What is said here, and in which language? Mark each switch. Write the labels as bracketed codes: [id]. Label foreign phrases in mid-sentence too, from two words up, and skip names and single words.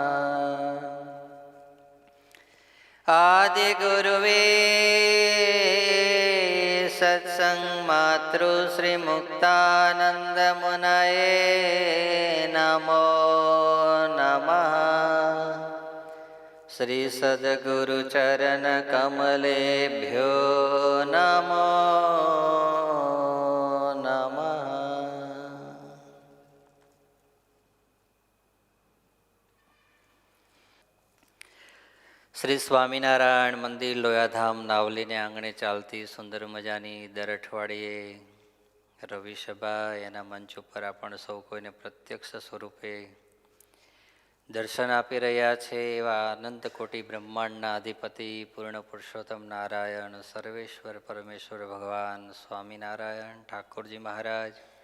[sa] आदिगुरुवे सत्संग मातृ श्री मुक्तानंद मुनये नमो नमः। श्री सद्गुरु चरण कमलेभ्यो नमो नमः। [gu] શ્રી સ્વામિનારાયણ મંદિર લોયાધામ નાવલીને આંગણે ચાલતી સુંદર મજાની દર અઠવાડિયે રવિ સભા એના મંચ ઉપર આપણ સૌ કોઈને પ્રત્યક્ષ સ્વરૂપે દર્શન આપી રહ્યા છે એવા અનંત કોટી બ્રહ્માંડના અધિપતિ પૂર્ણ પુરુષોત્તમ નારાયણ સર્વેશ્વર પરમેશ્વર ભગવાન સ્વામિનારાયણ ઠાકોરજી મહારાજ,